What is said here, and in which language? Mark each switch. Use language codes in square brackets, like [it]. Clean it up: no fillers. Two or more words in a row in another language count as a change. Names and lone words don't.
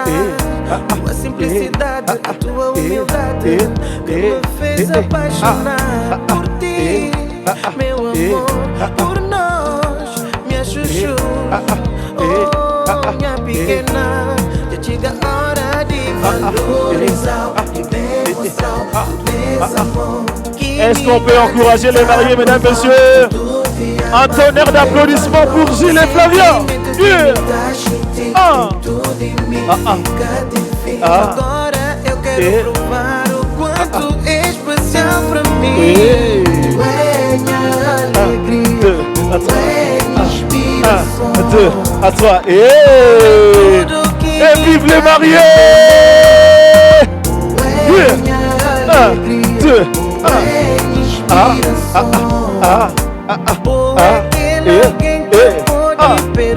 [pt] Tua simplicidade, a tua humildade que me fez apaixonar por ti, meu amor, por nós, minha chuchu. Oh, minha pequena, já chega a hora de valorizar e demonstrar esse amor. [fr] Est-ce qu'on peut encourager les mariés, mesdames, messieurs? Un tonnerre d'applaudissements pour Gilles et Flavia. Yeah. [pt] Agora eu quero provar o quanto é especial pra mim. É minha alegria, é minha inspiração. 1, 2, [fr] à 3. Et vive les mariés. 1, 2, 1.